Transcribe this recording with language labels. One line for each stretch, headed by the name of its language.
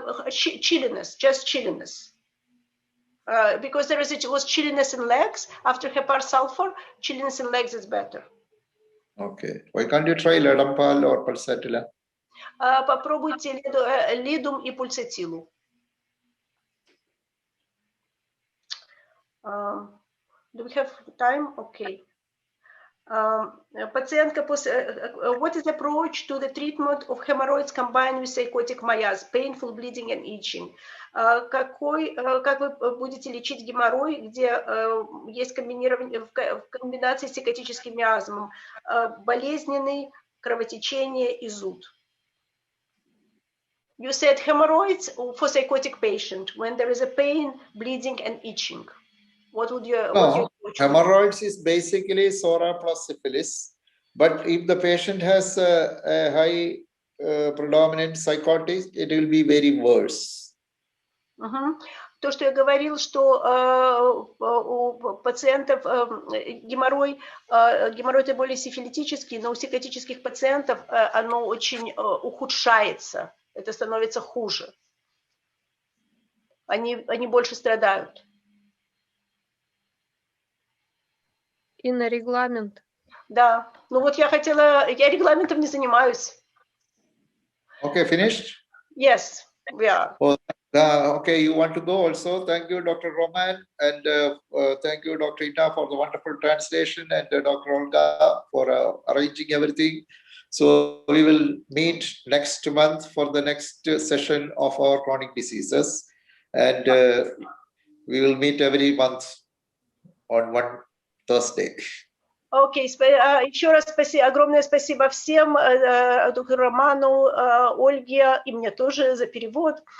English: Chilliness, just chilliness. Because it was chilliness in legs. After heparsulfur, chilliness in legs is better. Okay. Why can't you try Ledampal or Pulsatilla?
Russian: Попробуйте лидум и пульсатилу.
English: Do we have time? Okay. Пациентка what is the approach to the treatment of hemorrhoids combined with psychotic miasm, painful bleeding and itching?
Russian: Как вы будете лечить геморрой, где есть комбинирование в комбинации с psychotic миазмом, болезненный, кровотечение и зуд?
English: You said hemorrhoids for psychotic patient when there is a pain, bleeding, and itching. What would you? No, hemorrhoids is basically psora plus syphilis. But if the patient has a high predominant psychotic, it will be very worse.
Russian: То, что я говорил, что у пациентов геморрой это более сифилитический, но у психотических пациентов оно очень ухудшается. Это становится хуже. Они больше страдают. И на регламент. Да. Ну вот я регламентом не занимаюсь.
English: Okay, finished? Yes, we are. Okay, you want to go also. Thank you, Dr. Roman, and thank you, Dr. Ita, for the wonderful translation, and Dr. Olga for arranging everything. So we will meet next month for the next session of our chronic diseases, and we will meet every month on one Thursday.
Russian: Окей, еще раз огромное спасибо всем, доктору Роману, Ольге и мне тоже за перевод.